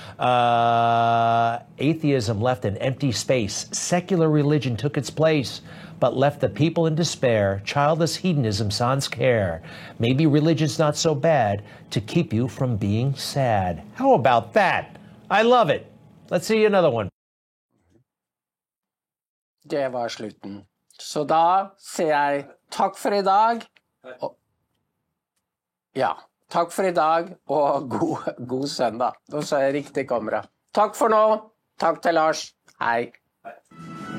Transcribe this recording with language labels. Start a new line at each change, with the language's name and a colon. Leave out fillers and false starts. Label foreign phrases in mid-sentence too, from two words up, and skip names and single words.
English: Atheism left an empty space. Secular religion took its place, but left the people in despair. Childless hedonism sans care. Maybe religion's not so bad to keep you from being sad. How about that? I love it. Let's see another one.
Norwegian: Det var slutten. Så da sier jeg takk for I dag. Ja, takk for I dag og god søndag. Nå så jeg riktig kamera. Takk for nå. Takk til Lars. Hei.